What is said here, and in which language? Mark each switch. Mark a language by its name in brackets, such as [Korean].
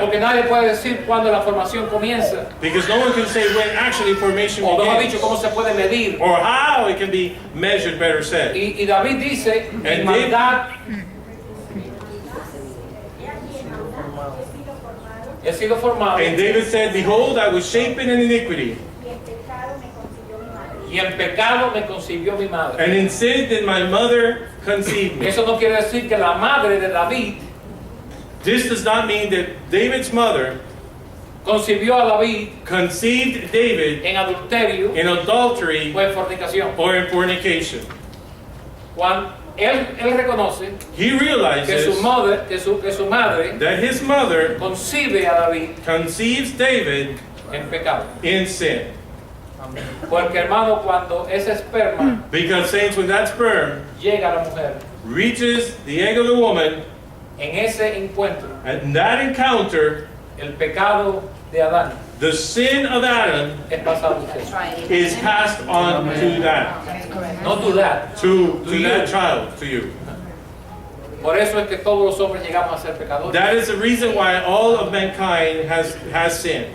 [Spanish] Porque nadie puede decir cuándo la formación comienza. [English] Because no one can say when actually formation [Spanish] O mejor dicho, [English] begins. [Spanish] cómo se puede medir. [English] Or how it can be measured, better said. [Spanish] Y David dice, en [English] And [Spanish] maldad He aquí en maldad he sido formado he sido formado [English] And David said, behold, I was shapen in iniquity, [Spanish] y en pecado me concibió mi madre. y en pecado me concibió mi madre. [English] and in sin did my mother conceive me. [Spanish] Eso no quiere decir que la madre de David [English] This does not mean that David's mother [Spanish] concibió a David [English] conceived David [Spanish] en adulterio [English] in adultery [Spanish] o en fornicación. [English] or in fornication. [Spanish] Cuando él reconoce [English] He [Spanish] que [English] realizes [Spanish] su madre [English] that his mother [Spanish] concibe a David [English] conceives David [Spanish] en pecado. [English] in sin. [Spanish] Porque hermano, cuando ese esperma [English] Because, saints, when that sperm [Spanish] llega a la mujer, [English] reaches the egg of the woman, [Spanish] en ese encuentro, [English] at that encounter, [Spanish] el pecado de Adán [English] the sin of Adam [Spanish] es pasado a usted. [English] is passed on to that, [Spanish] No dudar. [English] to that child, to you. [Spanish] Por eso es que todos los hombres llegamos a ser pecadores. [English] That is the reason why all of mankind has sinned.